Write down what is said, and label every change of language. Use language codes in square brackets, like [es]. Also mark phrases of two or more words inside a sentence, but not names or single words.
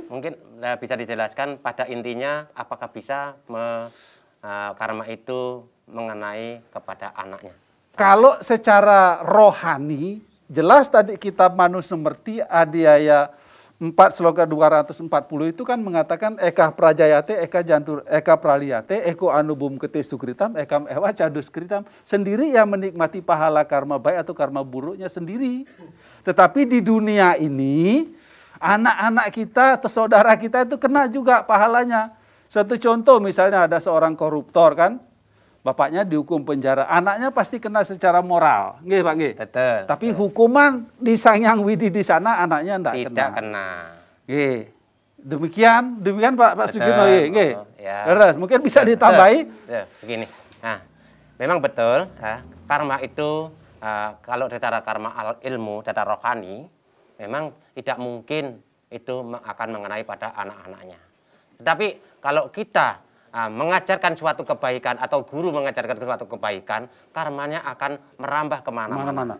[id] Mungkin bisa dijelaskan pada intinya apakah bisa karma itu mengenai kepada anaknya. Kalau secara rohani, jelas tadi kitab Manusemerti Adiaya 4 sloka 240 itu kan mengatakan [sa] eka prajayate, eka praliyate, eko anubum kete sukritam, ekam ewa cadus kritam. [id] Sendiri yang menikmati pahala karma baik atau karma buruknya sendiri. Tetapi di dunia ini, anak-anak kita atau saudara kita itu kena juga pahalanya. Satu contoh misalnya ada seorang koruptor kan, bapaknya dihukum penjara, anaknya pasti kena secara moral, nggih Pak nggih. Betul. Tapi hukuman di Sang Hyang Widi di sana anaknya tidak kena. Nggih. Demikian Pak Sugirno nggih. Terus mungkin bisa ditambahi. Begini. Nah, memang betul karma itu kalau secara karma ilmu, secara rohani, memang tidak mungkin itu akan mengenai pada anak-anaknya. Tetapi kalau kita mengajarkan suatu kebaikan atau guru mengajarkan suatu kebaikan, karmanya akan merambah kemana-mana.